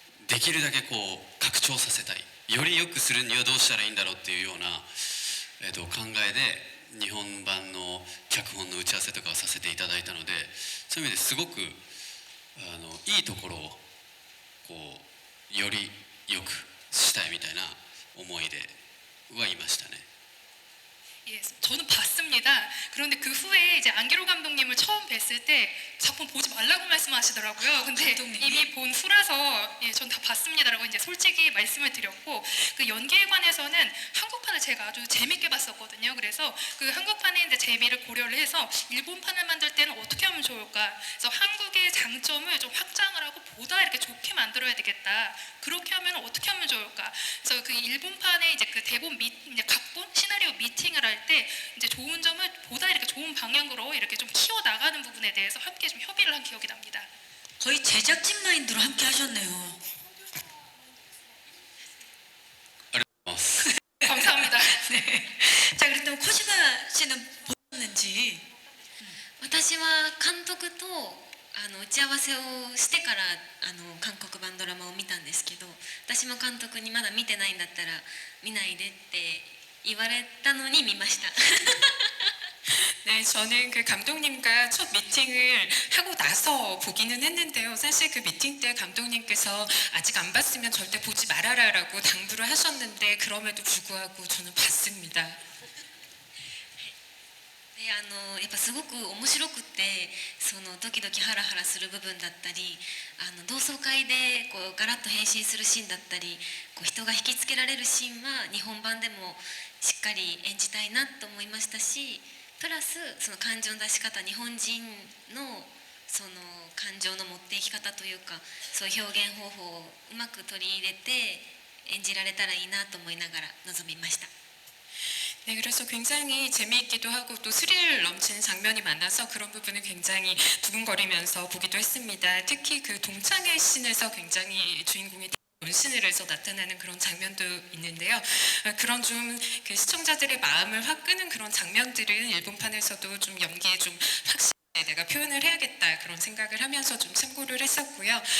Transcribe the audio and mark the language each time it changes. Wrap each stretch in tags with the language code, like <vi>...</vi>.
<ja>できるだけこう拡張させたいより良くするにはどうしたらいいんだろうっていうような、考えで日本版の脚本の打ち合わせとかをさせていただいたのでそういう意味ですごくいいところをこうより良くしたいみたいな思いではいましたね。</ja> <ko>예, 저는 봤습니다. 그런데 그 후에 이제 안기로 감독님을 처음 뵀을 때 작품 보지 말라고 말씀하시더라고요. 근데 감독님이? 이미 본 후라서 예, 전 다 봤습니다라고 이제 솔직히 말씀을 드렸고 그 연기에 관해서는 한국판을 제가 아주 재밌게 봤었거든요. 그래서 그 한국판의 이제 재미를 고려를 해서 일본판을 만들 때는 어떻게 하면 좋을까? 그래서 한국의 장점을 좀 확장을 하고 보다 이렇게 좋게 만들어야 되겠다. 그렇게 하면 어떻게 하면 좋을까? 그래서 그 일본판의 이제 그 대본 이제 각본 시나리오 미팅을 할 때 이제 좋은 점을 보다 이렇게 좋은 방향으로 이렇게 좀 키워 나가는 부분에 대해서 함께 좀 협의를 한 기억이 납니다. 거의 제작진 마인드로 함께 하셨네요.</ko> <ja>ありがとうございます。</ja> <ko>감사합니다. 네. 자, 그렇다면 코시마 씨는 보셨는지?</ko> <ja>私は監督と打ち合わせをしてから韓国版ドラマを見たんですけど、私も監督にまだ見てないんだったら見ないでって言われたのに見ました。</ja> <ko>네, 저는 그 감독님과 첫 미팅을 하고 나서 보기는 했는데요. 사실 그 미팅 때 감독님께서 아직 안 봤으면 절대 보지 말아라라고 당부를 하셨는데 그럼에도 불구하고 저는 봤습니다.</ko> <ja>でやっぱすごく面白くて、そのドキドキハラハラする部分だったり、同窓会でこうガラッと変身するシーンだったり、こう人が引きつけられるシーンは日本版でもしっかり演じたいなと思いましたし、プラスその感情の出し方、日本人のその感情の持っていき方というか、そういう表現方法をうまく取り入れて演じられたらいいなと思いながら臨みました。</ja> <ko>네, 그래서 굉장히 재미있기도 하고 또 스릴 넘치는 장면이 많아서 그런 부분을 굉장히 두근거리면서 보기도 했습니다. 특히 그 동창회 씬에서 굉장히 주인공이 변신을 해서 나타나는 그런 장면도 있는데요. 그런 좀 그 시청자들의 마음을 확 끄는 그런 장면들은 일본판에서도 좀 연기에 좀 확실히 내가 표현을 해야겠다 그런 생각을 하면서 좀 참고를 했었고요.</ko>